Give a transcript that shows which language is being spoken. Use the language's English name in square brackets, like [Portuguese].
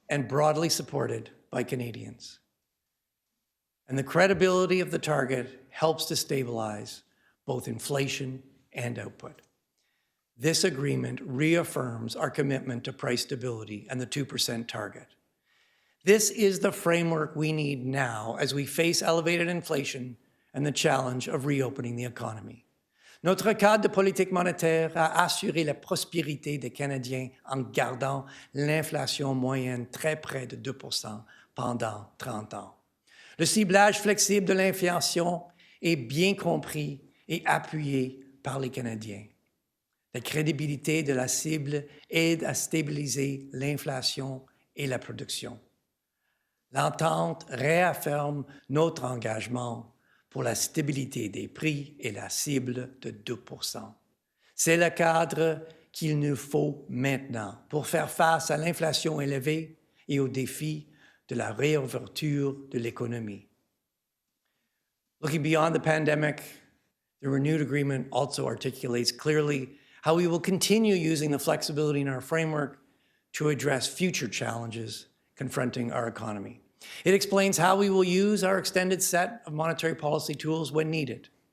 [English] and broadly supported by Canadians. And the credibility of the target helps to stabilize both inflation and output. This agreement reaffirms our commitment to price stability and the 2% target. This is the framework we need now as we face elevated inflation and the challenge of reopening the economy. [French] Notre cadre de politique monétaire a assuré la prospérité des Canadiens en gardant l'inflation moyenne très près de 2% pendant 30 ans. Le ciblage flexible de l'inflation est bien compris et appuyé par les Canadiens. La crédibilité de la cible aide à stabiliser l'inflation et la production. L'entente réaffirme notre engagement pour la stabilité des prix et la cible de 2%. C'est le cadre qu'il nous faut maintenant pour faire face à l'inflation élevée et aux défis de la réouverture de l'économie. [English] Looking beyond the pandemic, the renewed agreement also articulates clearly how we will continue using the flexibility in our framework to address future challenges confronting our economy. It explains how we will use our extended set of monetary policy tools when needed.